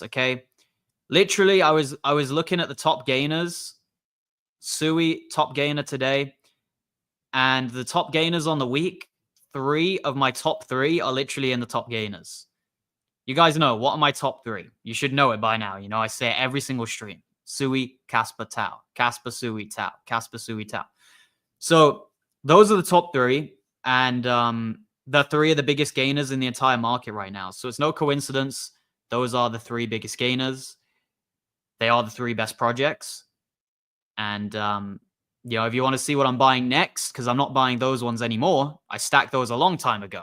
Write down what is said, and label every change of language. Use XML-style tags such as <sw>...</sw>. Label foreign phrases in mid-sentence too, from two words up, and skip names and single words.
<en>Okay, literally, I was looking at the top gainers. Sui top gainer today, and the top gainers on the week. 3 of my top 3 are literally in the top gainers. You guys know, what are my top 3? You should know it by now. You know, I say it every single stream. Sui, Casper, Tau. Casper, Sui, Tau. Casper, Sui, Tau. So those are the top 3. And the 3 are the biggest gainers in the entire market right now. So it's no coincidence. Those are the 3 biggest gainers. They are the 3 best projects. And, you know, if you want to see what I'm buying next, because I'm not buying those ones anymore, I stacked those a long time ago.</en>